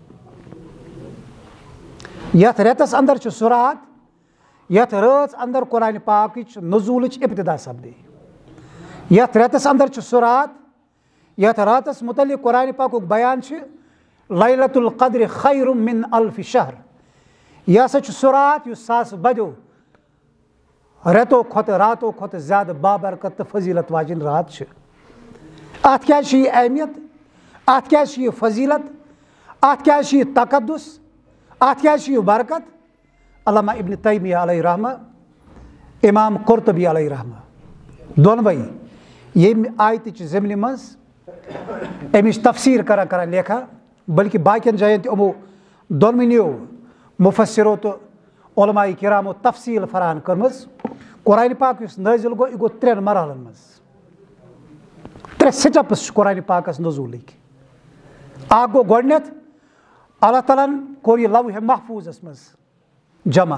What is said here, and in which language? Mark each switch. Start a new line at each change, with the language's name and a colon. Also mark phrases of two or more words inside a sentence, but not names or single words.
Kashmiri: یتھ رٮ۪تس انٛدر چھُ سُہ رات یتھ رٲژ انٛدر قرآنِ پاکٕچ نزوٗلٕچ ابتدا سپدے یتھ رٮ۪تس انٛدر چھُ سُہ رات یتھ راتس متعلق قرآنِ پاکُک بیان چھُ
Arabic: لیلۃ القدر خیر من الف شہر
Kashmiri: یہِ ہسا چھُ سُہ رات یُس ساسہٕ بَدیو رٮ۪تو کھۄتہٕ راتو کھۄتہٕ زیادٕ بابرکت تہٕ فضیٖلت واجیٚنۍ رات چھِ اتھ کیٛازِ چھِ یہِ اہمیت اتھ کیٛازِ چھِ یہِ فضیٖلت اتھ کیٛازِ چھِ یہِ تقدس اتھ کیٛازِ چھِ یہِ برکت علامہ ابن تیمیہ
Arabic: علیہ رحمہ
Kashmiri: امام قرطبی
Arabic: علیہ رحمہ
Kashmiri: دۄنوَے ییٚمہِ آیتٕچ ضمنہِ منٛز امِچ تفسیٖر کران لیکھا بلکہ باقین جاین تہِ یِمو دۄنوٕنیو مُفسِرو تہٕ علماء کرامو تفصیٖل فراہم کٔرمٕژ قرآنِ پاک یُس نٲزِل گوٚو یہِ گوٚو 3 مرحلن منٛز 3 سٹیپٕس چھِ قرآنِ پاکس نزوٗلٕکۍ اکھ گوٚو گۄڈٕنیتھ اللہ تعالیٰ ہن کوٚر یہِ لوحِ محفوٗظس منٛز جمع